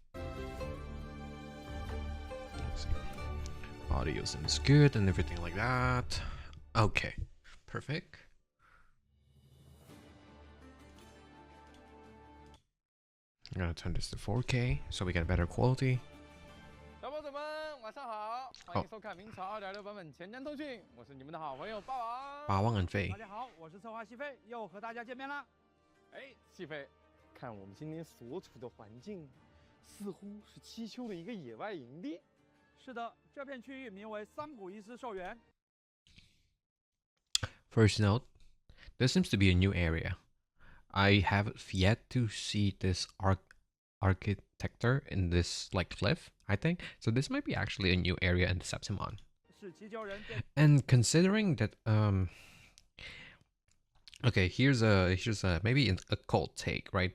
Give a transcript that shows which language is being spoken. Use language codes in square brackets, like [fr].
[en] Let's see. Audio seems good and everything like that. Okay, perfect. I'm gonna turn this to 4K so we get better quality. [zh] 小伙子们，晚上好，欢迎收看明朝2.6版本前瞻通讯，我是你们的好朋友霸王。霸王and飞。大家好，我是策划西飞，又和大家见面啦。哎，西飞，看我们今天所处的环境，似乎是七丘的一个野外营地。是的，这片区域名为三谷伊斯寿园。 [en] First note, this seems to be a new area. I have yet to see this architecture in this like cliff, I think. So this might be actually a new area in the Septimon. And considering that okay, here's a maybe a cold take, right?